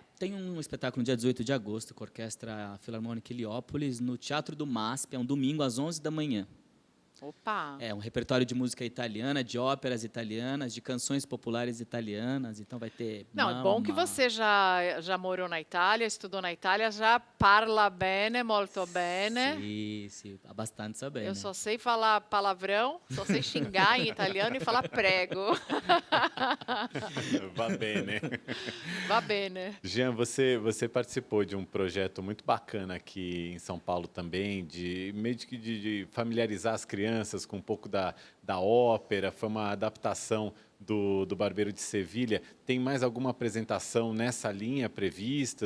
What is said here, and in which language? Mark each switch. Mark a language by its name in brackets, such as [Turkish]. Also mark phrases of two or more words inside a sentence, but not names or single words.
[Portuguese] Tem um espetáculo no dia 18 de agosto com a Orquestra Filarmônica Heliópolis, no Teatro do MASP, é um domingo às 11 da manhã. Opa! É um repertório de música italiana, de óperas italianas, de canções populares italianas. Então vai ter. Não, é bom que você já morou na Itália, estudou na Itália, já [Italian] parla bene, molto bene. [Portuguese] Sim, bastante bene. Eu só sei falar palavrão, só sei xingar em italiano e falar prego. [Italian] Va bene. Va bene. [Portuguese] Jean, você participou de um projeto muito bacana aqui em São Paulo também, de meio que de familiarizar as crianças crianças com um pouco da ópera, foi uma adaptação do Barbeiro de Sevilha. Tem mais alguma apresentação nessa linha prevista?